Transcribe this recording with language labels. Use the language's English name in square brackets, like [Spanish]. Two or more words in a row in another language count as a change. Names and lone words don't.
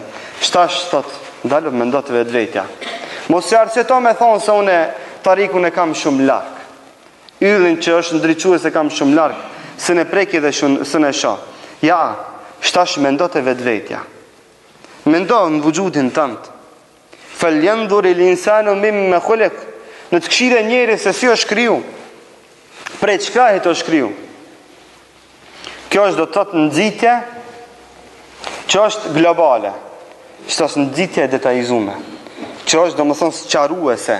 [Albanian] Shtash thot, ndalo mendo të vetvetja. Mos e arsyetoj me thonë se unë tarikun e kam shumë larg. Yllin që është ndriçues e kam shumë larg, se ne preki dhe së ne shoh. Ja, shtash mendo të vetvetja. Mendo në vujudin tënd. [Arabic] فلينظر الإنسان مم خلق. [Albanian] Në të këshire njeri se si është kriju. Prej çka është kriju. Kjo është do të thotë nxitje që është globale. Që është nxitje e detajzume. Që është domethënë sqaruese.